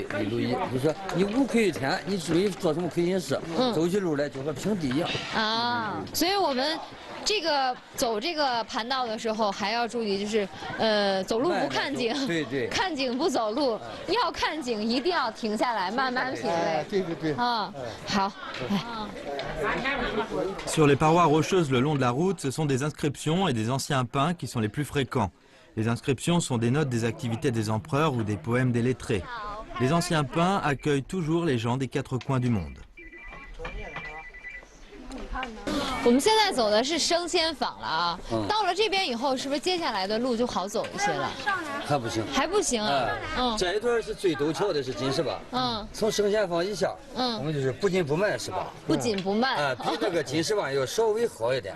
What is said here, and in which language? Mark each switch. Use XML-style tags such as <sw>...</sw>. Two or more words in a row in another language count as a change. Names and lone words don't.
<zh>一路一，就说你无愧于天，你至于做什么亏心事，走起路来就和平地一样所以我们这个走这个盘道的时候还要注意，就是走路不看景，对，看景不走路，要看景一定要停下来慢慢品味。对。好。</zh> <fr>Sur les parois rocheuses le long de la route, ce sont des inscriptions et des anciens pins qui sont les plus fréquents. Les inscriptions sont des notes des activités des empereurs ou des poèmes des lettrés. Les anciens pins accueillent toujours les gens des 4 coins du monde.</fr> <zh>我们现在走的是生鲜坊了啊，到了这边以后，是不是接下来的路就好走一些了？还不行，还不行啊。这一段是最陡峭的是金石坝。从生鲜坊以下，我们就是不紧不慢是吧？不紧不慢。比这个金石坝要稍微好一点。</zh>